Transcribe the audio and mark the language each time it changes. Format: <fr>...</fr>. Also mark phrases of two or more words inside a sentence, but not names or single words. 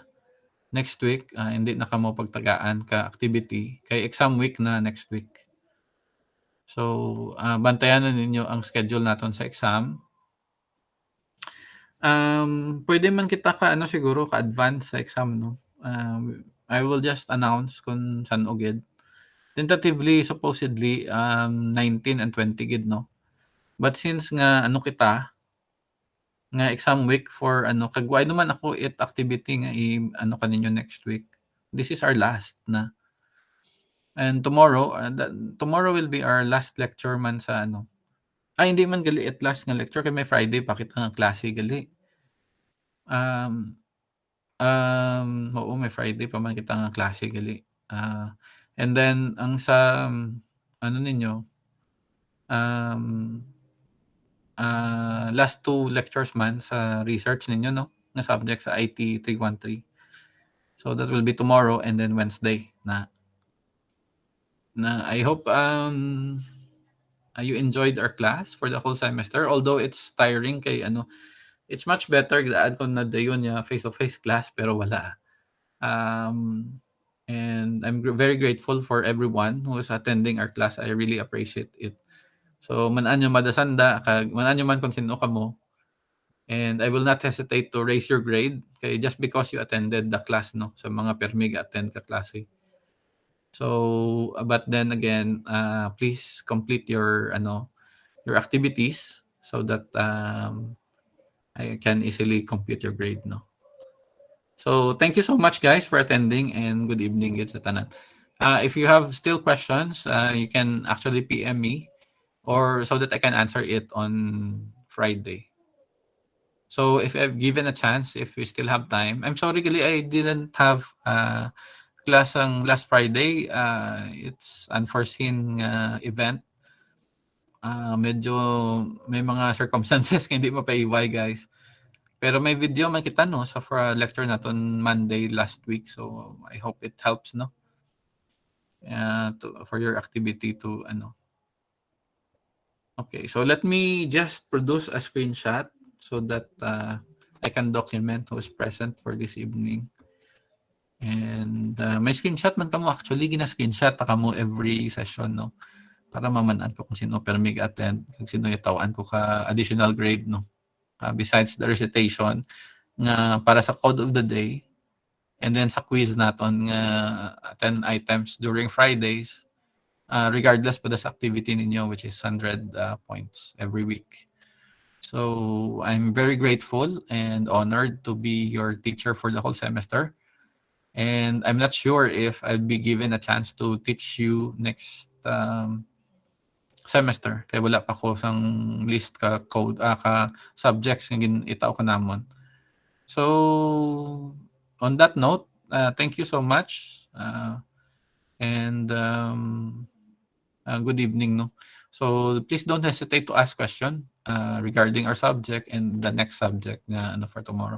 <hil>Next week hindi na kamo pagtagaan ka activity kay</hil> <en>exam week</en> <hil>na</hil> <en>next week.</en> <hil>So bantayan na ninyo ang schedule naton sa exam. Pwede man kita ka ano siguro ka-advance sa exam no.</hil> <en>I will just announce</en> <hil>kung saan ogid.</hil> <en>Tentatively supposedly 19 and 20 gid no. But since</en> <hil>nga ano kita nga</hil> <en>exam week</en> <hil>for ano kagway naman ako it activity nga ano kaninyo</hil> <en>next week. This is our last na. And tomorrow tomorrow will be our last lecture</en> <hil>man sa ano. Ay hindi man gali at last nga lecture kay may Friday pakit nga klase gali. Oo, may Friday pa man kita nga klase gali. And then ang sa ano ninyo</hil> <en>last 2 lectures</en> <hil>man sa research ninyo no nga subject sa IT 313.</hil> <en>So that will be tomorrow and then Wednesday na I hope you enjoyed our class for the whole semester although it's tiring</en> <hil>kay ano</hil> <en>it's much better</en> <hil>daan ko na dayon ya</hil> <en>face-to-face class</en> <hil>pero wala.</hil> <en>And I'm very grateful for everyone who is attending our class. I really appreciate it.</en> <hil>So manan nyo madasanda kag manan nyo man kung sino ka mo.</hil> <en>And I will not hesitate to raise your grade kay just because you attended the class</en> <hil>no sa mga permig attend ka klase.</hil> <en>So but then again please complete your your activities so that I can easily compute your grade no. So thank you so much guys for attending and good evening</en> <hil>gid sa tanan.</hil> <en>If you have still questions, you can actually PM me or so that I can answer it on Friday. So if I've given a chance, if we still have time, I'm sorry gali I didn't have class ang last Friday. It's unforeseen event.</en> <hil>Medyo may mga circumstances kaya hindi mapaiway guys. Pero may video man kita no sa lecture naton Monday last week.</hil> <en>So I hope it helps no. For your activity to ano. Okay, so let me just produce a screenshot so that I can document who is present for this evening.</en> <hil>And may screenshot man kamo actually gina-screenshot pa kamo</hil> <en>every session</en> <hil>no para mamanan ko kung sino permig attend kung sino itawan ko ka</hil> <en>additional grade</en> <hil>no.</hil> <en>Besides the recitation</en> <hil>nga para sa</hil> <en>code of the day and then sa quiz naton nga 10 items during Fridays regardless</en> <hil>pa sa activity ninyo</hil> <en>which is 100 points every week. So I'm very grateful and honored to be your teacher for the whole semester. And I'm not sure if I'll be given a chance to teach you next semester.</en> <hil>Kaya wala pa ko sang list ka code ka subjects nga itaw ka namon.</hil> <en>So on that note, thank you so much and good evening no. So please don't hesitate to ask question regarding our subject and the next subject na for tomorrow.</en>